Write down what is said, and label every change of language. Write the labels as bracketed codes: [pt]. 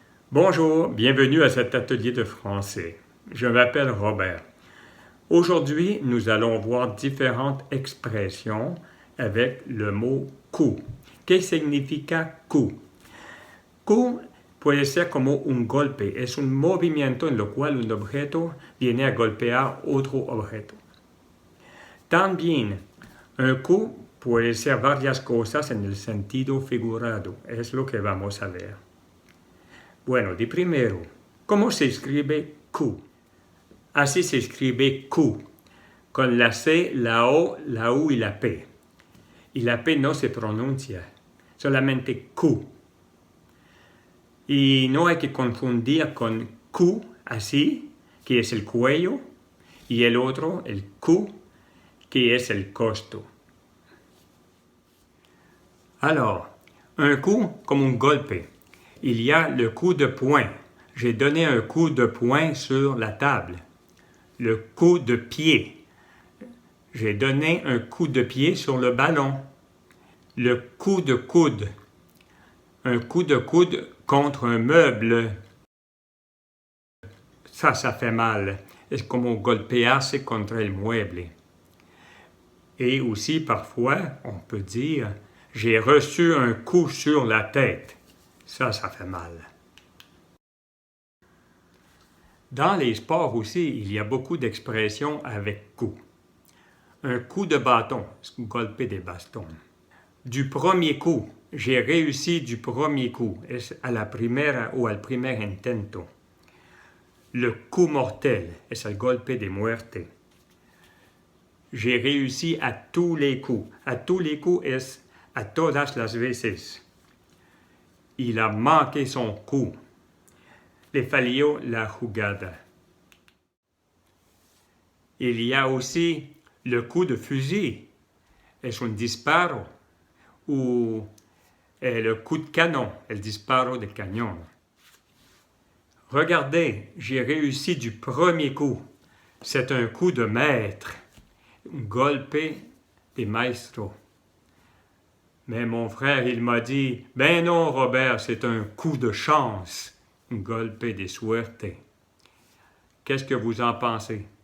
[fr] Bonjour, bienvenue à cet atelier de français. Je m'appelle Robert. Aujourd'hui, nous allons voir différentes expressions avec le mot coup. [es] ¿Qué significa coup? Coup puede ser como un golpe, es un movimiento en lo cual un objeto viene a golpear otro objeto. También, un coup puede ser varias cosas en el sentido figurado, es lo que vamos a ver. Bueno, de primero, ¿cómo se escribe Q? Así se escribe Q, con la C, la O, la U y la P. Y la P no se pronuncia, solamente Q. Y no hay que confundir con Q, así, que es el cuello, y el otro, el Q, que es el costo. [fr] Alors, un coup comme un golpe. Il y a le coup de poing. J'ai donné un coup de poing sur la table. Le coup de pied. J'ai donné un coup de pied sur le ballon. Le coup de coude. Un coup de coude contre un meuble. Ça fait mal. [es] Es como golpearse contre el mueble. [fr] Et aussi, parfois, on peut dire « J'ai reçu un coup sur la tête ». Ça fait mal. Dans les sports aussi, il y a beaucoup d'expressions avec coup. Un coup de bâton, [es] golpe de bastón. [fr] Du premier coup, j'ai réussi du premier coup, [es] es a la primera o al primer intento. [fr] Le coup mortel, [es] es el golpe de muerte. [fr] J'ai réussi à tous les coups. À tous les coups [es] es a todas las veces. [fr] Il a manqué son coup. [es] Le falló la jugada. [fr] Il y a aussi le coup de fusil. [es] Es un disparo. [fr] Ou le coup de canon, [es] el disparo de cañón. [fr] Regardez, j'ai réussi du premier coup. C'est un coup de maître. [es] Un golpe de maestro. [fr] Mais mon frère, il m'a dit, « Ben non, Robert, c'est un coup de chance. [es] Un golpe de suerte. [fr] » Qu'est-ce que vous en pensez?